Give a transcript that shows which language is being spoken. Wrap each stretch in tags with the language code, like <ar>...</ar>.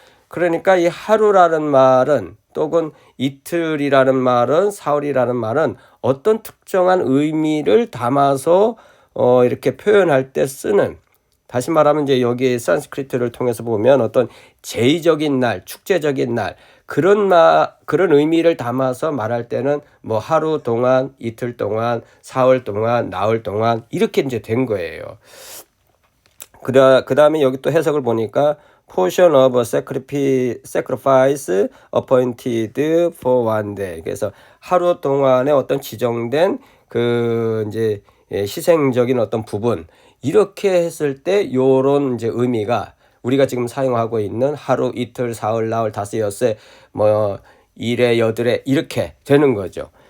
<ko>그러니까 이 하루라는 말은, 또는 이틀이라는 말은, 사흘이라는 말은 어떤 특정한 의미를 담아서 이렇게 표현할 때 쓰는, 다시 말하면 이제 여기 산스크리트를 통해서 보면 어떤 제의적인 날, 축제적인 날, 그런 의미를 담아서 말할 때는 뭐 하루 동안, 이틀 동안, 사흘 동안, 나흘 동안 이렇게 이제 된 거예요. 그 다음에 여기 또 해석을 보니까</ko> <en>portion of a sacrifice appointed for one day.</en> <ko>그래서 하루 동안의 어떤 지정된 그 이제 희생적인 어떤 부분, 이렇게 했을 때 요런 이제 의미가 우리가 지금 사용하고 있는 하루, 이틀, 사흘, 나흘, 닷새, 엿새, 뭐 일에, 여들에 이렇게 되는 거죠.</ko>